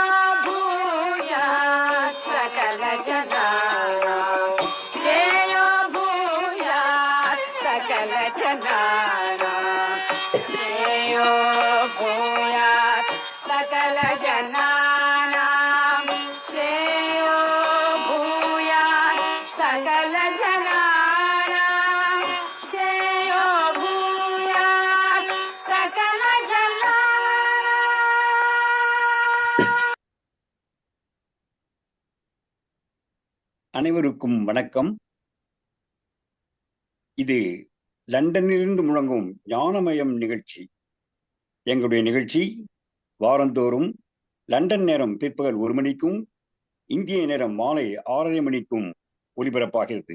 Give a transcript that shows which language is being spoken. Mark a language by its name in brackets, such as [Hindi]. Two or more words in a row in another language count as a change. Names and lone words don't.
[Sanskrit] भूयात् सकल जनानां श्रेयो भूयात् सकल जनानां श्रेयो भूयात् सकल जनानां श्रेयो भूयात् सकल जनानां श्रेयो भूयात् सकल [Tamil] அனைவருக்கும் வணக்கம். இது லண்டனிலிருந்து முழங்கும் ஞானமயம் நிகழ்ச்சி. எங்களுடைய நிகழ்ச்சி வாரந்தோறும் லண்டன் நேரம் பிற்பகல் 1 மணிக்கும் இந்திய நேரம் மாலை 6:30 மணிக்கும் ஒலிபரப்பாகிறது.